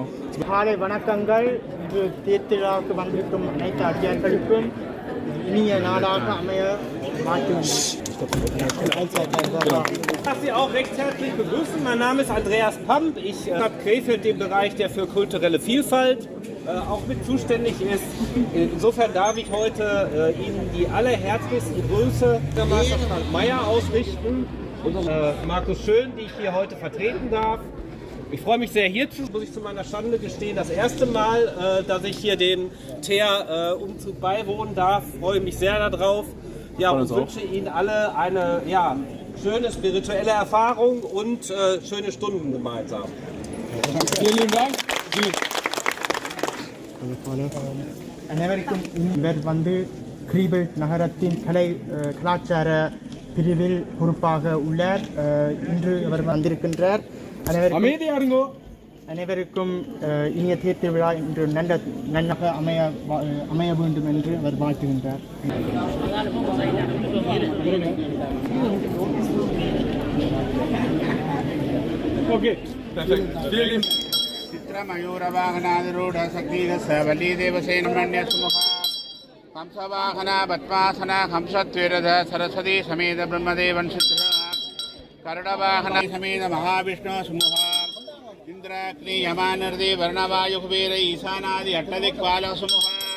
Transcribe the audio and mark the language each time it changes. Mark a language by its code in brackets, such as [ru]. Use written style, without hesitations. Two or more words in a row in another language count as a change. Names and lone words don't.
[ta] காலை வணக்கங்கள். இன்று தேர்திருவிழாவுக்கு வந்திருக்கும் அனைத்து அடியார்களுக்கும் இனிய நாளாக அமைய [de] Ich darf Sie auch recht herzlich begrüßen. Mein Name ist Andreas Pamp. Ich habe Krefeld den Bereich, der für kulturelle Vielfalt auch mit zuständig ist. Insofern darf ich heute Ihnen die allerherzlichsten Grüße der Meister Frank Meyer ausrichten und Markus Schön, die ich hier heute vertreten darf. Ich freue mich sehr hierzu, muss ich zu meiner Schande gestehen, das erste Mal, dass ich hier den Teer-Umzug beiwohnen darf. Freue mich sehr darauf. Ja, und wünsche Ihnen alle eine schöne spirituelle Erfahrung und schöne Stunden gemeinsam. Vielen lieben Dank. [ta] அனைவருக்கும் இவர் வந்து கிரீபில் நகரத்தின் கலாச்சார பிரிவில் பொறுப்பாக உள்ளார். இன்று அவர் வந்திருக்கின்றார். அனைவருக்கும் இனிய தேர் திருவிழா இன்று நன்னாக அமைய வேண்டும் என்று அவர் வாழ்த்துகின்றார். [sa] चित्रमयूरवाहनारूढ शक्तिरसवली देवसेनमण्य सुमुखा हंसवाहना पद्मासना हंसत्वेरध सरस्वती समेत ब्रह्मदेवन शुद्ध करुणवाहना समेत महाविष्णु सुमुखा इंद्राग्नि यमानर्दे वर्णवायु कुबेर ईशानादि अट्टदिक्पाल सुमुखा